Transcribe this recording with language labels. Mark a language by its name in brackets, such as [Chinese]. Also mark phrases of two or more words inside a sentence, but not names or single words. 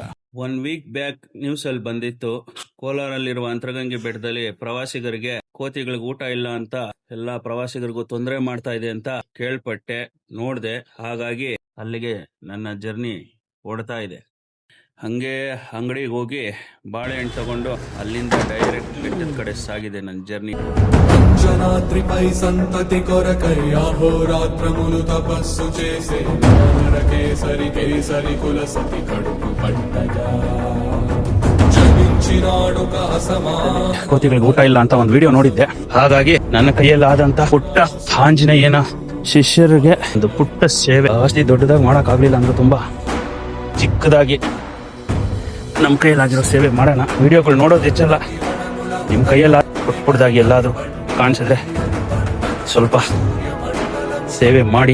[English] 1 week back news [Kannada] ಅಲ್ಲಿ ಬಂದಿತ್ತು, ಕೋಲಾರಲ್ಲಿರುವ ಅಂತರಗಂಗೆ ಬೆಟ್ಟದಲ್ಲಿ ಪ್ರವಾಸಿಗರಿಗೆ ಕೋತಿಗಳಿಗೆ ಊಟ ಇಲ್ಲ ಅಂತ ಎಲ್ಲಾ ಪ್ರವಾಸಿಗರಿಗೂ ತೊಂದರೆ ಮಾಡ್ತಾ ಇದೆ ಅಂತ ಕೇಳ್ಪಟ್ಟೆ, ನೋಡ್ದೆ. ಹಾಗಾಗಿ ಅಲ್ಲಿಗೆ ನನ್ನ ಜರ್ನಿ ಓಡ್ತಾ ಇದೆ. ಹಂಗೆ ಅಂಗಡಿಗೆ ಹೋಗಿ ಬಾಳೆಹಣ್ಣು ತಗೊಂಡು ಅಲ್ಲಿಂದ ಡೈರೆಕ್ಟ್ ಬೆಟ್ಟದ ಕಡೆ ಸಾಗಿದೆ ನನ್ನ ಜರ್ನಿ. [Telugu] జనాద్రిపై సంతతి కొరకై అహోరాత్రములు తపస్సు చేసే కేసరి కేసరి కుల సతి కడుపు పట్టగా జనించినాడు కాసమా. [Kannada] ಕೋತಿಗಳಿಗೆ ಊಟ ಇಲ್ಲ ಅಂತ ಒಂದು ವಿಡಿಯೋ ನೋಡಿದ್ದೆ. ಹಾಗಾಗಿ ನನ್ನ ಕೈಯಲ್ಲಾದಂತ ಪುಟ್ಟ ಆಂಜನೇಯನ ಶಿಷ್ಯರಿಗೆ ಒಂದು ಪುಟ್ಟ ಸೇವೆ, ಜಾಸ್ತಿ ದೊಡ್ಡದಾಗಿ ಮಾಡಕ್ ಆಗ್ಲಿಲ್ಲ ಅಂದ್ರೆ ತುಂಬಾ ಚಿಕ್ಕದಾಗಿ ನಮ್ಮ ಕೈಯಲ್ಲಾಗಿರೋ ಸೇವೆ ಮಾಡೋಣ. ವಿಡಿಯೋಗಳು ನೋಡೋದು ಹೆಚ್ಚಲ್ಲ, ನಿಮ್ಮ ಕೈಯಲ್ಲ ಪುಟ್ಟದಾಗಿ ಎಲ್ಲಾದ್ರೂ ಕಾಣಿಸಿದ್ರೆ ಸ್ವಲ್ಪ ಸೇವೆ ಮಾಡಿ.